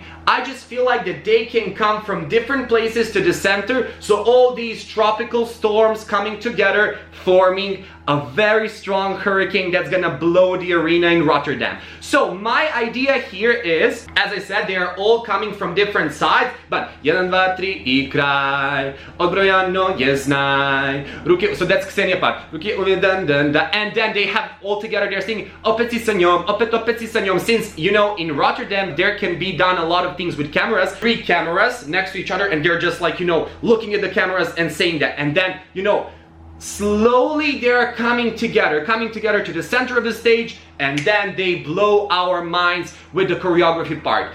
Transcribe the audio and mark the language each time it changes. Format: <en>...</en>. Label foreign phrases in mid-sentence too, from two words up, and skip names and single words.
<en>I just feel like that they can come from different places to the center, so all these tropical storms coming together, forming a very strong hurricane that's gonna blow the arena in Rotterdam. So my idea here is, as I said, they are all coming from different sides, but 1, 2, 3</en> <sr>I kraj, odbrojano je znaj, ruke,</sr> <en>so that's Ksenia part, ruke and then they have all together, they're singing</en> <sr>opet si sa njom, opet si sa njom,</sr> <en>since, you know, in Rotterdam there can be done a lot of things with cameras, 3 cameras next to each other, and they're just like, you know, looking at the cameras and saying that, and then, you know, slowly they're coming together to the center of the stage, and then they blow our minds with the choreography part.</en>